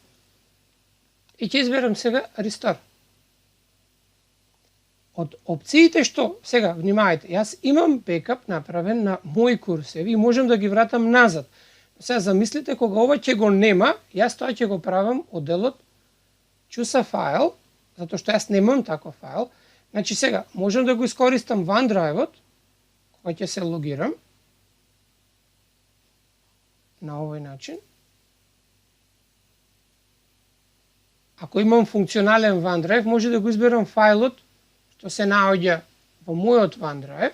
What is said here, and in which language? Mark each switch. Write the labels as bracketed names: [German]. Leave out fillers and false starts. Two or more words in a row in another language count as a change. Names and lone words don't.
[Macedonian] И ќе изберам сега рестор. Од опциите што, сега внимајте, јас имам бекап направен на мои курсеви и можам да ги вратам назад. Сега замислите кога ова ќе го нема, јас тоа ќе го правам од делот [English] Choose a file, [Macedonian] затоа што јас немам таков файл. Значи сега можам да го искористам OneDrive-от, кога ќе се логирам на овој начин. Ако имам функционален OneDrive, може да го изберам фајлот што се наоѓа во мојот OneDrive.